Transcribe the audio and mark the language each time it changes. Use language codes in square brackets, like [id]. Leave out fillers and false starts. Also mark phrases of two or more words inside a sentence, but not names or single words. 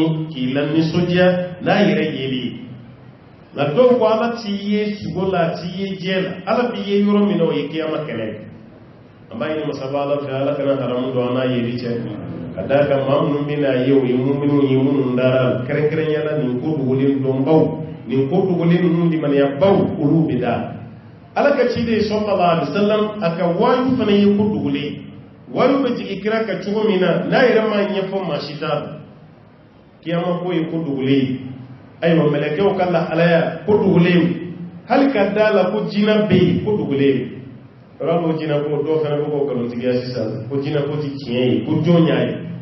[bm] k'i la nisɔndiya n'a yɛrɛ yeli ye nka dɔw ko ala t'i ye sugo la a t'i ye diɲɛ la ala b'i ye yɔrɔ min na o ye kiyama kɛnɛ ye an b'a ɲini masaba ala fɛ ala kana haramu don an n'a yeli cɛ ka d'a kan maa minnu bɛ n'a ye o ye muminun ye minnu dara kɛrɛnkɛrɛnya la nin ko dogolen dɔnbaw nin ko dogolen ninnu limaniyabaw olu bɛ da ala ka ciden [ar] صلى الله عليه وسلم [bm] a ka waayu fana ye ko dogolen waayu bɛ jigin kira ka cogo min na n'a yɛrɛ ma ɲɛfɔ maa si t'a dɔn kiyama ko ye ko dogolen ayiwa mɛlɛkɛw ka lahalaya ko dogolen hali ka da la ko jinɛ bɛ yen ko dogolen yɔrɔ dɔw jinɛ ko dɔw fana bɛ k'o nkalontigiya sisan ko jinɛ ko ti tiɲɛ ye ko jɔn y'a ye